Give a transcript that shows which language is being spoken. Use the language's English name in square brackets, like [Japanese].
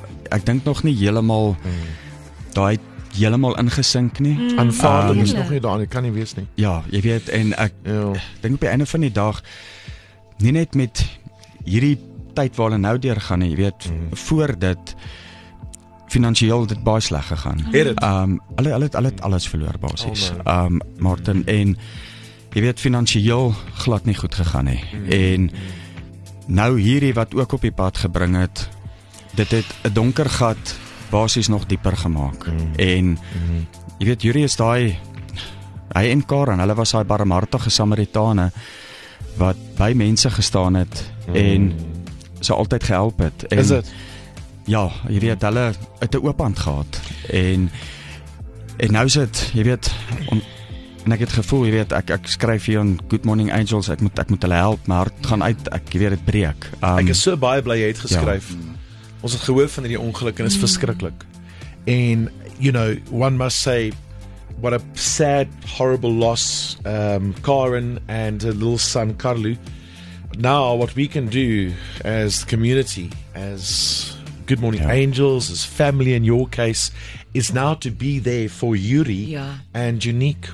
[Afrikaans] Ek dink nog nie heeltemal daai heeltemal ingesink nie. Aanvaarding is nog nie daar nie, kan nie wees nie. Ja, jy weet, en ek dink op die einde van die dag, nie net met hierdie tyd waar hulle nou deurgaan nie, jy weet, voor dit finansiëel dit baie sleg gegaan. Hulle het alles verloor basies. Martin, en jy weet, finansiëel glad nie goed gegaan nie. En nou hierdie wat ook op die pad gebring het, dit het 'n donker gat basies nog dieper gemaak. En jy weet, Yuri is hy en Karen, hulle was daai barmhartige Samaritane wat by mense gestaan het en sy altyd gehelp het. En, is dit? Ja, jy weet, hulle het 'n oop hand gehad. En nou is dit, jy weet, En ek het gevoel, jy weet, ek skryf hier aan Good Morning Angels, ek moet hulle help, maar het gaan uit, ek weet dit breek. Ek is so baie bly jy het geskryf. Ons het gehoor van hierdie ongeluk en is verskriklik. [English] En, you know, one must say, what a sad, horrible loss, Karen and her little son, Carlu. Now, what we can do as the community, as Good Morning Angels, as family in your case, is now to be there for Yuri and Junique.